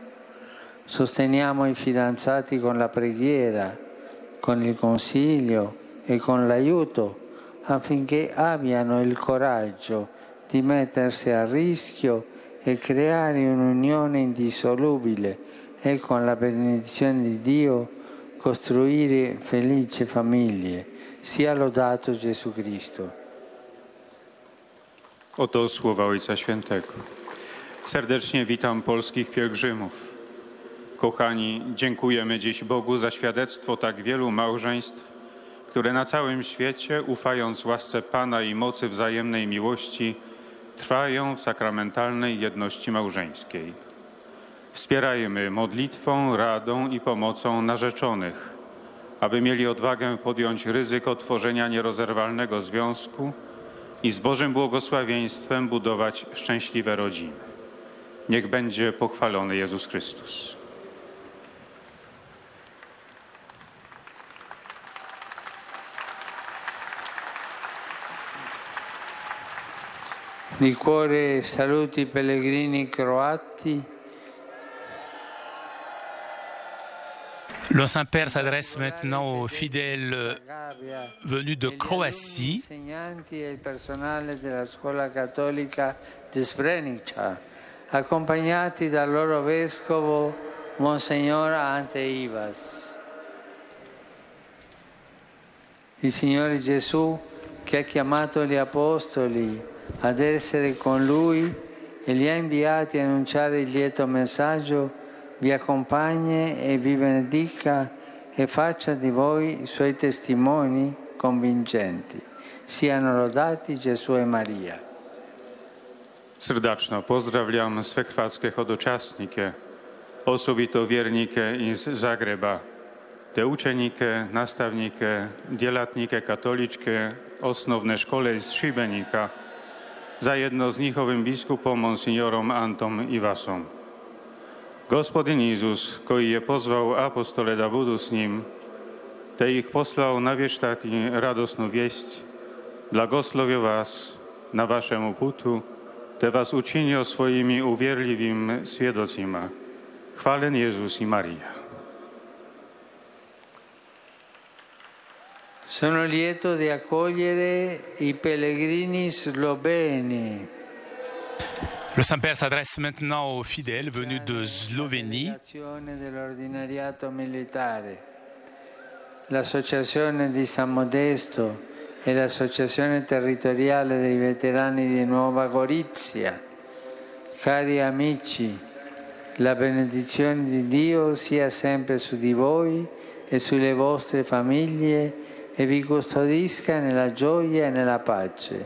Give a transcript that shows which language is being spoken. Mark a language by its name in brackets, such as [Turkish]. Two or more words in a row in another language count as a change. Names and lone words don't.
[Italian] Sosteniamo i fidanzati con la preghiera, con il consiglio e con l'aiuto affinché abbiano il coraggio di mettersi a rischio e creare un'unione indissolubile e con la benedizione di Dio costruire felici famiglie. Sia lodato Gesù Cristo. [Polish] Oto słowa Ojca Świętego. Serdecznie witam polskich pielgrzymów. Kochani, dziękujemy dziś Bogu za świadectwo tak wielu małżeństw, które na całym świecie, ufając łasce Pana i mocy wzajemnej miłości, trwają w sakramentalnej jedności małżeńskiej. Wspierajmy modlitwą, radą i pomocą narzeczonych, aby mieli odwagę podjąć ryzyko tworzenia nierozerwalnego związku i z Bożym błogosławieństwem budować szczęśliwe rodziny. Niech będzie pochwalony Jezus Chrystus. [Italian] Di cuore saluti i pellegrini croati. [French] Le Saint-Père s'adresse maintenant aux fidèles venus de Croatie. [Italian] Insegnanti e il personale della scuola cattolica di Srebrenica, accompagnati dal loro vescovo Monsignor Ante Ivas. Il Signore Gesù, che ha chiamato gli Apostoli ad essere con Lui e li ha inviati a annunciare il lieto messaggio, vi accompagni e vi benedica e faccia di voi Suoi testimoni convincenti. Siano lodati Gesù e Maria. [Croatian] Srdačno pozdravljam sve hrvatske hodočasnike, osobito vjernike iz Zagreba, te učenike, nastavnike, djelatnike katoličke osnovne škole iz Šibenika, zajedno s njihovim biskupom monsignorom Antom Ivasom. Gospodin Isus, koji je pozvao apostole da budu s njim, te ih poslao navještati radosnu vijest, blagoslovio vas na vašemu putu, te vas učinio svojimi uvjerljivim svjedocima. Hvaljen Jezus i Marija. [Italian] Sono lieto di accogliere i pellegrini sloveni. [French] Le Saint-Père s'adresse maintenant aux fidèles venus de Slovénie. [Italian] Dell'ordinariato militare, l'Associazione di San Modesto e l'Associazione Territoriale dei Veterani di Nuova Gorizia. Cari amici, la benedizione di Dio sia sempre su di voi e sulle vostre famiglie e vi custodisca nella gioia e nella pace.